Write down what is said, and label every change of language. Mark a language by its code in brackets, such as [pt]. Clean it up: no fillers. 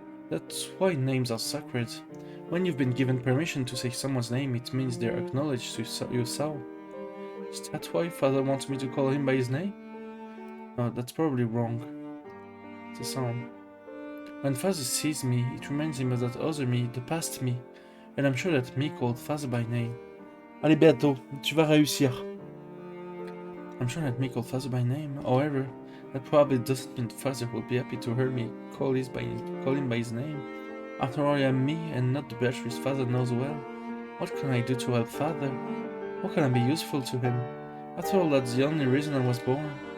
[en] That's why names are sacred. When you've been given permission to say someone's name, it means they're acknowledged to your soul. Is that why Father wants me to call him by his name? No, that's probably wrong. It's a sound. When Father sees me, it reminds him of that other me, the past me, and I'm sure that me called Father by name. [fr] Allez, Beato, tu vas réussir. [en] I'm sure that me called Father by name. However, that probably doesn't mean Father will be happy to hear me call him by his name. After all, I am me and not the Beatrice Father knows well. What can I do to help Father? How can I be useful to him? After all, that's the only reason I was born.